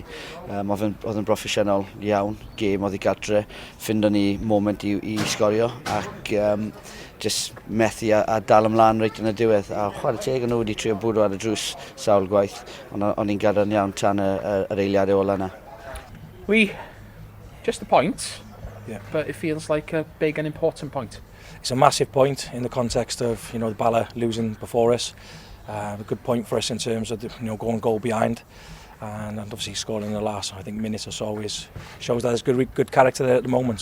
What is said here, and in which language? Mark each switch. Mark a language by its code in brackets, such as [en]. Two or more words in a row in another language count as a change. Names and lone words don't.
[cy] Oedd yn broffesiynol iawn, gêm oedd i gartre, ffindo ni moment i sgorio ac just methu a dal ymlaen reit yn y diwedd. A chwarae teg yn nhw wedi trio bwrw ar y drws sawl gwaith, ond o'n i'n gadarn iawn tan yr eiliadau ola yna. [en] Just a point, yeah. But it feels like a big and important point. It's a massive point in the context of the Bala losing before us. A good point for us in terms of going goal behind, and obviously scoring in the last minute or so shows that there's good character there at the moment.